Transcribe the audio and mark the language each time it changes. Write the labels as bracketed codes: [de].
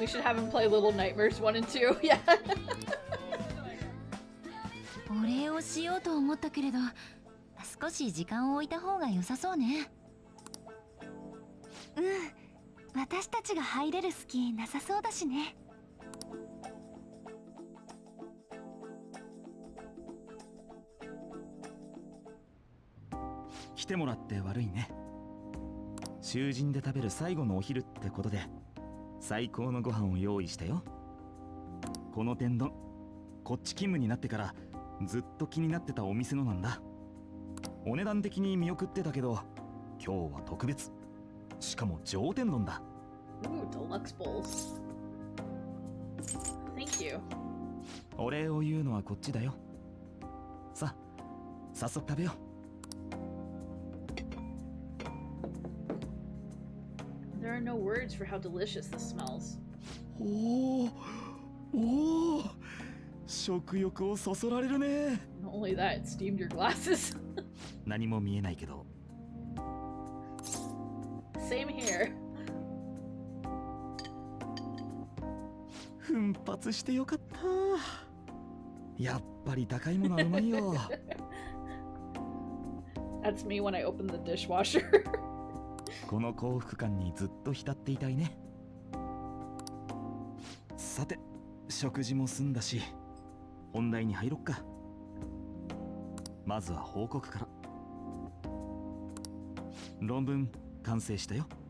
[en] We should have him play Little Nightmares 1 and 2. Yeah. [ja] お礼をしようと思ったけれど、少し時間を置いた方が良さそうね。うん、私たちが入れる隙なさそうだしね。来てもらって悪いね。囚人で食べる最後のお昼ってことで最高のご飯を用意したよ。この天丼、こっち勤務になってからずっと気になってたお店のなんだ。お値段的に見送ってたけど今日は特別。しかも上天丼だ。 [en] Ooh, deluxe bowls. Thank you. [ja] お礼を言うのはこっちだよ。さあ、早速食べよう。 [en] There are no words for how delicious this smells. [ja] おお、食欲をそそられるね。 [en] Not only that, it steamed your glasses. [ja] 何も見えないけど。 [en] Same here. [ja] 奮発してよかった。やっぱり高いものはうまいよ。 [en] That's me when I open the dishwasher. [ja] この幸福感にずっと浸っていたいね。さて、食事も済んだし本題に入ろっか。まずは報告から。論文完成したよ。